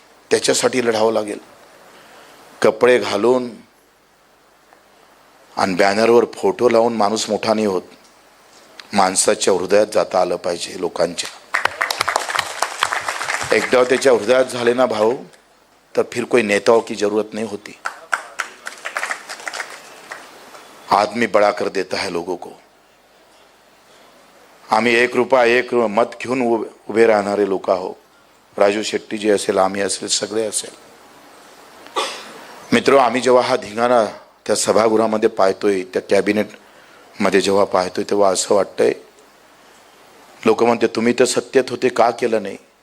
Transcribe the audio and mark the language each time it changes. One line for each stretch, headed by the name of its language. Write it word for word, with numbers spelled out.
Marathi: त्याच्यासाठी लढावं लागेल. कपडे घालून आणि बॅनरवर फोटो लावून माणूस मोठा नाही होत. माणसाच्या हृदयात जाता आलं पाहिजे लोकांच्या. एकदा त्याच्या हृदयात झाले ना भाऊ, तर
Hindi: फिर कोई नेताओं की जरूरत नहीं होती. आदमी बड़ा कर देता है लोगों को.
Marathi: आम्ही एक रुपया एक रु मत घेऊन उभे राहणारे लोक आहो. राजू शेट्टी जे असेल, आम्ही असेल, सगळे असेल. मित्र, आम्ही जेव्हा हा धिंगाणा त्या सभागृहामध्ये पाहतोय, त्या कॅबिनेटमध्ये जेव्हा पाहतोय, तेव्हा असं वाटतंय लोक म्हणते तुम्ही तर सत्तेत होते का केलं नाही.